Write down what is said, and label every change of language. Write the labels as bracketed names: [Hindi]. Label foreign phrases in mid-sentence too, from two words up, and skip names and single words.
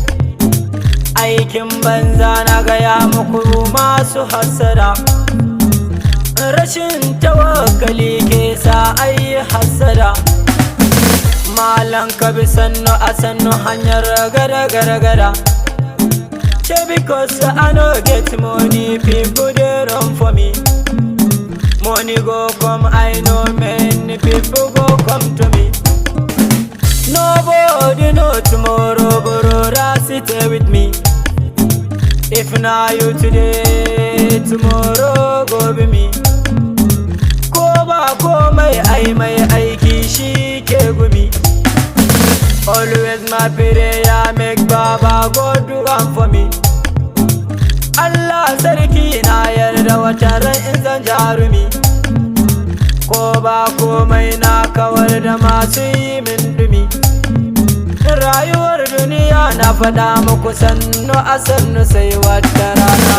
[Hausa] Aikin banza na gaya muku masu hassada. Rashin tawakkali ke sa ayi hassada. Malam ka bi sannu a sannu hanyar gada. [Nigerian Pidgin] Because I no get money, people they run for me. Money go come, I know many people go come to me. Nobody know tomorrow, brother, sit with me. If not you today, tomorrow go be me. [Hausa] Ko ba komai ai mai aiki shi ke gumi. [Nigerian Pidgin] Always my prayer make Baba God do one for me. [Hausa] Allah sarki na yarda wata ran in zan jarumi. Ko ba komai na kawar da masu yi min dumi. Rayuwar duniya na faɗa muku sannu a sannu sai wata rana.